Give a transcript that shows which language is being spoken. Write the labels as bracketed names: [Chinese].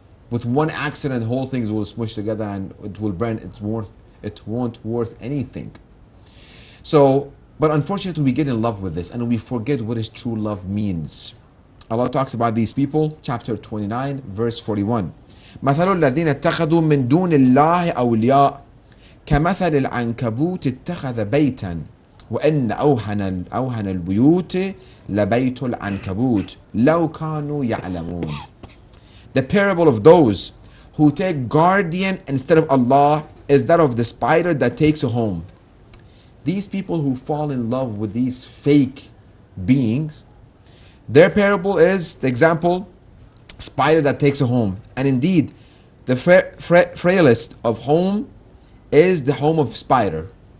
[English] With one accident, whole things will smush together and it will burn. It won't worth anything. So, but unfortunately we get in love with this and we forget what is true love means. Allah talks about these people, chapter 29, verse 41. [Arabic] مثل الذين اتخذوا من دون الله أولياء كمثل العنكبوت اتخذ بيتا وإن أوهن البيوت لبيت العنكبوت لو كانوا يعلمون. [English] The parable of those who take guardian instead of Allah is that of the spider that takes a home. These people who fall in love with these fake beings, their parable is, the example, spider that takes a home. And indeed, the frailest of home is the home of spider.